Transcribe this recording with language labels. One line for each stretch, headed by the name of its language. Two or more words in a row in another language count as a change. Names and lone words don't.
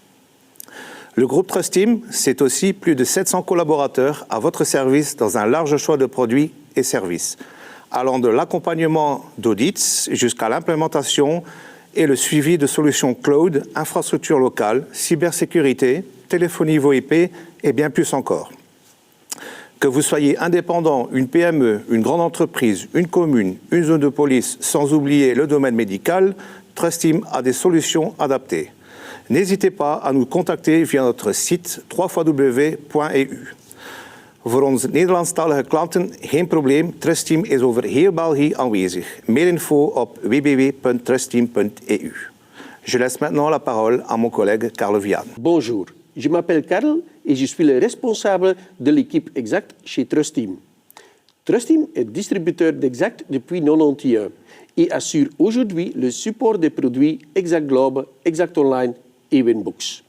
French: Le groupe Trusteam, c'est aussi plus de 700 collaborateurs à votre service dans un large choix de produits et services, allant de l'accompagnement d'audits jusqu'à l'implémentation et le suivi de solutions cloud, infrastructures locales, cybersécurité, téléphonie VoIP et bien plus encore. Que vous soyez indépendant, une PME, une grande entreprise, une commune, une zone de police, sans oublier le domaine médical, Trusteam a des solutions adaptées. N'hésitez pas à nous contacter via notre site www.eu.
Dutch: Voor onze Nederlandstalige klanten geen probleem, Trusteam is over heel België aanwezig. Meer info op www.trusteam.eu.
French: Je laisse maintenant la parole à mon collègue Carl Vian. Bonjour, je m'appelle Karl et je suis le responsable de l'équipe Exact chez Trusteam. Trusteam est distributeur d'Exact depuis 1991 et assure aujourd'hui le support des produits Exact Globe, Exact Online et Winbooks.